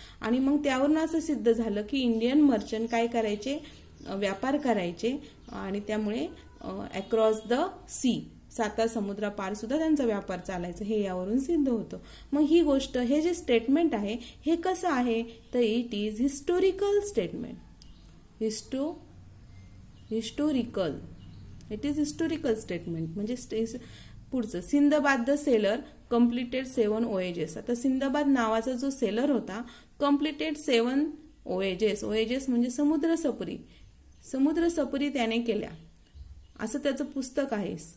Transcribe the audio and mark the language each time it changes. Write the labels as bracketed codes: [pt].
[mr] आणि मग त्यावरून असं सिद्ध झालं की इंडियन मर्चंट काय करायचे, व्यापार करायचे आणि त्यामुळे [en] across the sea, [mr] साता समुद्रापार सुद्धा त्यांचा व्यापार चालायचा, हे यावरून सिद्ध होतं. मग ही गोष्ट, हे जे स्टेटमेंट आहे हे कसं आहे, तर [en] It is historical statement. Historical, it is historical statement. [mr] म्हणजे पुढचं, [en] Sindbad the sailor completed 7 voyages. [mr] आता सिंदबाद नावाचा जो सेलर होता [en] Completed 7 voyages. [mr] voyages म्हणजे समुद्र सफरी त्याने केल्या, असं त्याचं पुस्तक आहे.